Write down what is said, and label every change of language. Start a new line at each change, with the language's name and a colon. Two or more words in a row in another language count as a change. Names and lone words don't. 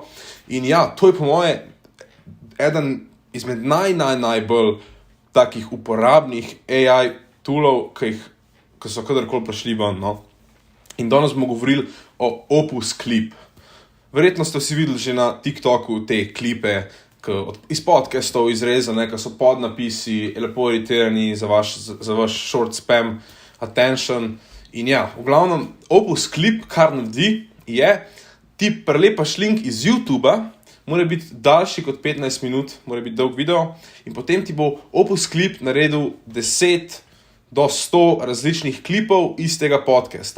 Slovenian: In ja, to je po moje eden izmed najbolj takih uporabnih AI toolov, ki so kadarkoli prišli ven, no. In danes bomo govorili o Opus Clip. Verjetno ste vsi videli že na TikToku te klipe, iz podcastov izrezane, ki so podnapisi, lepo editirani za vaš
English: short spam attention.
Slovenian: In ja, v glavnem, Opus Clip, kar naredi, je, ti prelepaš link iz YouTubea, mora biti daljši kot 15 minut, mora biti dolg video, in potem ti bo Opus Clip naredil 10 do 100 različnih klipov iz tega podcasta.